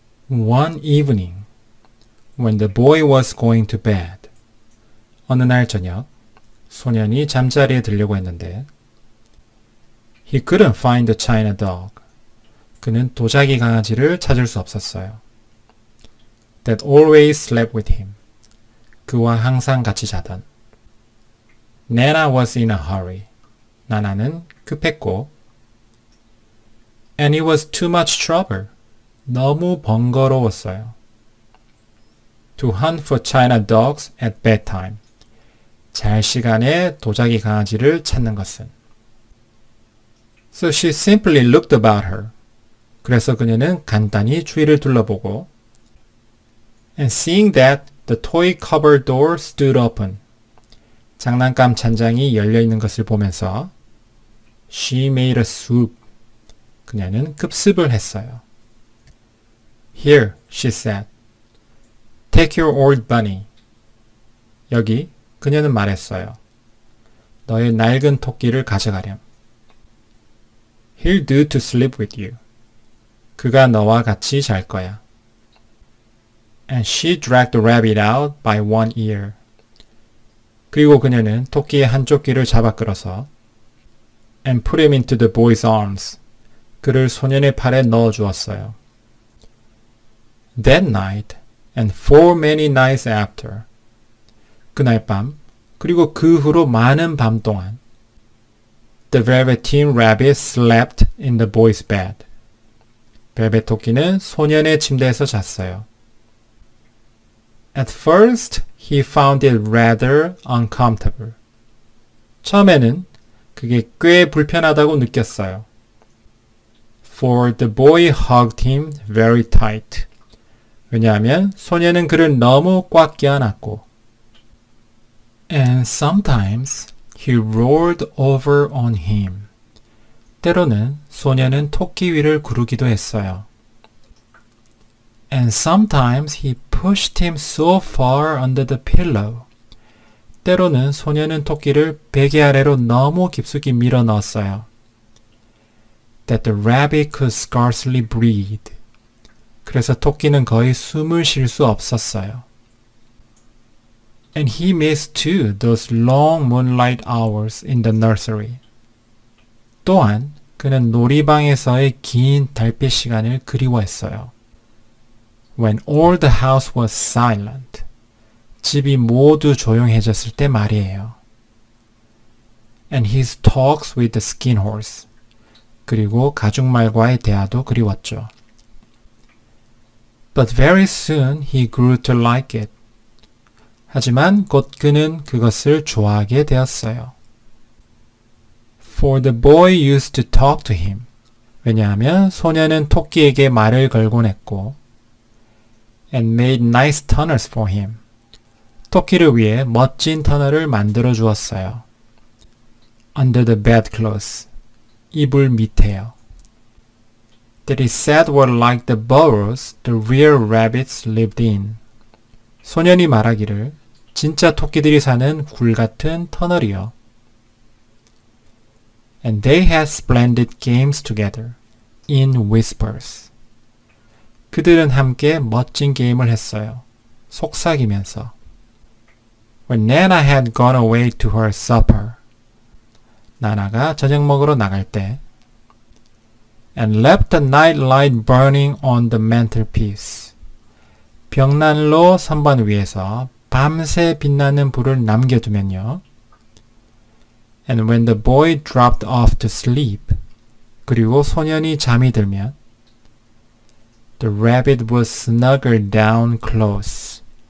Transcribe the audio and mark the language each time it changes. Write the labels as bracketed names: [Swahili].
[English] One evening, when the boy was going to bed. [Korean] 어느 날 저녁, 소년이 잠자리에 들려고 했는데 [English] He couldn't find the china dog. [Korean] 그는 도자기 강아지를 찾을 수 없었어요. [English] That always slept with him. [Korean] 그와 항상 같이 자던. [English] Nana was in a hurry. [Korean] 나나는 급했고 [English] And it was too much trouble. [Korean] 너무 번거로웠어요. [English] To hunt for china dogs at bedtime. [Korean] 잘 시간에 도자기 강아지를 찾는 것은. [English] So she simply looked about her. [Korean] 그래서 그녀는 간단히 주위를 둘러보고 [English] And seeing that the toy cupboard door stood open. [Korean] 장난감 찬장이 열려있는 것을 보면서 [English] She made a swoop. [Korean] 그녀는 급습을 했어요. [English] Here, she said. Take your old bunny. [Korean] 여기, 그녀는 말했어요. 너의 낡은 토끼를 가져가렴. [English] He'll do to sleep with you. [Korean] 그가 너와 같이 잘 거야. [English] And she dragged the rabbit out by one ear. [Korean] 그리고 그녀는 토끼의 한쪽 귀를 잡아 끌어서 [English] and put him into the boy's arms. [Korean] 그를 소년의 팔에 넣어 주었어요. [English] That night and for many nights after. [Korean] 그날 밤 그리고 그 후로 많은 밤 동안 [English] The Velveteen Rabbit slept in the boy's bed. [Korean] 벨벳 토끼는 소년의 침대에서 잤어요. [English] At first, he found it rather uncomfortable. [Korean] 처음에는 그게 꽤 불편하다고 느꼈어요. [English] For the boy hugged him very tight. [Korean] 왜냐하면 소년은 그를 너무 꽉 껴안았고 [English] And sometimes he rolled over on him. [Korean] 때로는 소년은 토끼 위를 구르기도 했어요. [English] And sometimes he pushed him so far under the pillow. [Korean] 때로는 소녀는 토끼를 베개 아래로 너무 깊숙이 밀어 넣었어요. [English] That the rabbit could scarcely breathe. [Korean] 그래서 토끼는 거의 숨을 쉴 수 없었어요. [English] And he missed too those long moonlight hours in the nursery. [Korean] 또한 그는 놀이방에서의 긴 달빛 시간을 그리워했어요. [English] When all the house was silent. [Korean] 집이 모두 조용해졌을 때 말이에요. [English] And his talks with the skin horse. [Korean] 그리고 가죽말과의 대화도 그리웠죠. [English] But very soon he grew to like it. [Korean] 하지만 곧 그는 그것을 좋아하게 되었어요. [English] For the boy used to talk to him. [Korean] 왜냐하면 소녀는 토끼에게 말을 걸곤 했고 [English] and made nice tunnels for him. [Korean] 토끼를 위해 멋진 터널을 만들어 주었어요. [English] Under the bedclothes. [Korean] 이불 밑에요. [English] That he said were like the burrows the real rabbits lived in. [Korean] 소년이 말하기를 진짜 토끼들이 사는 굴 같은 터널이요. [English] And they had splendid games together in whispers. [Korean] 그들은 함께 멋진 게임을 했어요. 속삭이면서. [English] When Nana had gone away to her supper. [Korean] 나나가 저녁 먹으러 나갈 때 [English] and left the night light burning on the mantelpiece. [Korean] 벽난로 선반 위에서 밤새 빛나는 불을 남겨두면요. [English] And when the boy dropped off to sleep. [Korean] 그리고 소년이 잠이 들면 [English] the rabbit was snuggled down close.